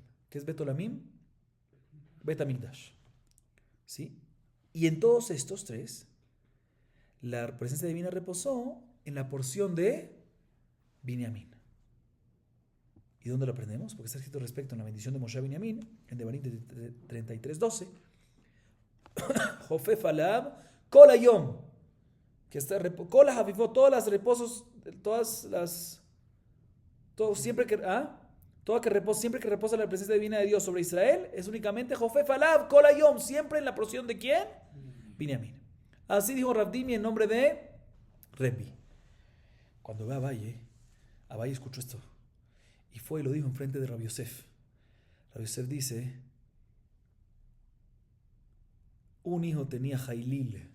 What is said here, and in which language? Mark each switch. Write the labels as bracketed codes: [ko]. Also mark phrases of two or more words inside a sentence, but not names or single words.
[es] ¿Qué es [he] בית עולמים? בית המקדש. [es] ¿Sí? Y en todos estos 3, la presencia divina reposó en la porción de Binyamin. ¿Y dónde lo aprendemos? Porque está escrito respecto a la bendición de Moshe a Binyamin, en Devarim 33:12. [he] חופף עליו כל היום. [es] Que está [he] כל חפיפות, [es] todas las reposos, siempre que reposa la presencia divina de Dios sobre Israel, es únicamente [he] חופף עליו כל היום, [es] siempre en la porción de ¿quién? Binyamin. Así dijo Rav Dimi en nombre de Rebbi. Cuando ve a Abaye escuchó esto y fue y lo dijo en frente de Rabbi Yosef. Rabbi Yosef dice, un hijo tenía Jailil.